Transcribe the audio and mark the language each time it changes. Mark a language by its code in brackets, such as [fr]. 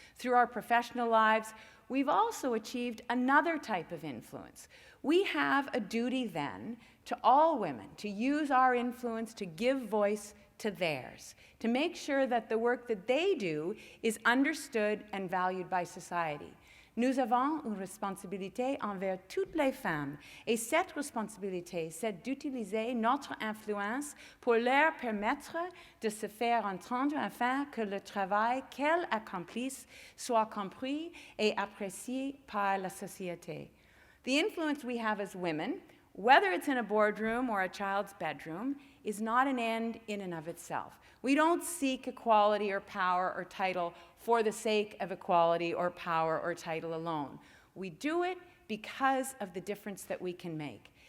[en] Through our professional lives, we've also achieved another type of influence. We have a duty then to all women to use our influence to give voice to theirs, to make sure that the work that they do is understood and valued by society. [fr] Nous avons une responsabilité envers toutes les femmes, et cette responsabilité, c'est d'utiliser notre influence pour leur permettre de se faire entendre afin que le travail qu'elles accomplissent soit compris et apprécié par la société. [en] The influence we have as women, whether it's in a boardroom or a child's bedroom, is not an end in and of itself. We don't seek equality or power or title for the sake of equality or power or title alone. We do it because of the difference that we can make.